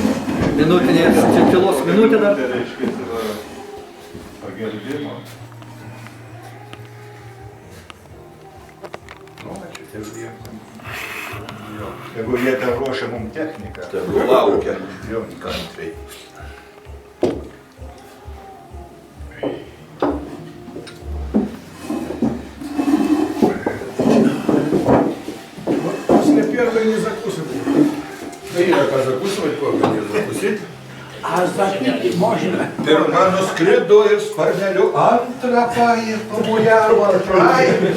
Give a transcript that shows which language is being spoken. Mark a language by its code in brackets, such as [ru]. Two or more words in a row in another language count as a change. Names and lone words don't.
[lt] Minutinė, tylos minutė dar. Tai reiškia, pagerbimo. Jeigu jie ten ruošia mum techniką. Tegu laukia. Jo, kantriai. [ru] Первый не закусывай. Да и как закусывать, только не закусить. А запить можно. [lt] Pirma nuskrido ir sparneliu antrą pają pamojavo antrai.